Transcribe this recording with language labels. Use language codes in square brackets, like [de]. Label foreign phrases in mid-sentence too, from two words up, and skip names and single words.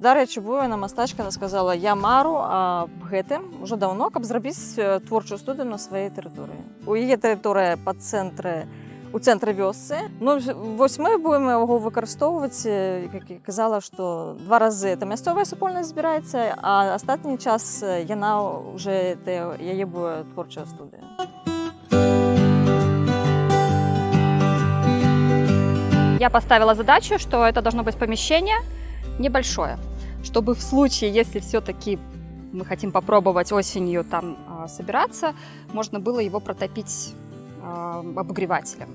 [be] Дарэчы, воіна мастачка сказала, я мару аб гэтым ўжо даўно, каб зрабіць творчую студыю на сваёй тэрыторыі. У яе тэрыторыя у цэнтры вёсцы. Ну, вось мы будем яго выкарыстоўваць, як я казала, што 2 разы это мясцовая супольнасць збіраецца, а астатні час яна уже яе будзе творчая студыя. [ru] Я поставила задачу, что это должно быть помещение небольшое, чтобы в случае, если все-таки мы хотим попробовать осенью там собираться, можно было его протопить обогревателем.